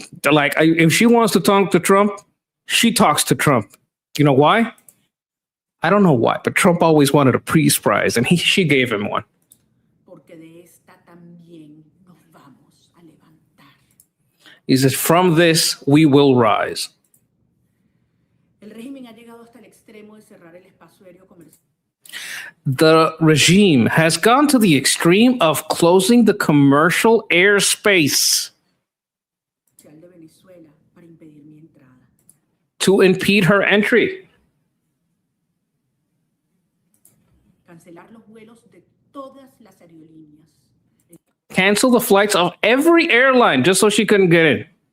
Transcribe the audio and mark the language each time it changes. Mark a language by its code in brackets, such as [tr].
[en] Like, if she wants to talk to Trump, she talks to Trump. You know why? I don't know why, but Trump always wanted a peace prize, and she gave him one. [es] Porque de esta también nos vamos a levantar. [en] He says, from this, we will rise. [es] El régimen ha llegado hasta el extremo de cerrar el espacio aéreo comercial. [en] The regime has gone to the extreme of closing the commercial airspace [es] De Venezuela para impedir mi entrada. [en] to impede her entry. [es] Cancelar los vuelos de todas las aerolíneas. [en] Cancel the flights of every airline just so she couldn't get in.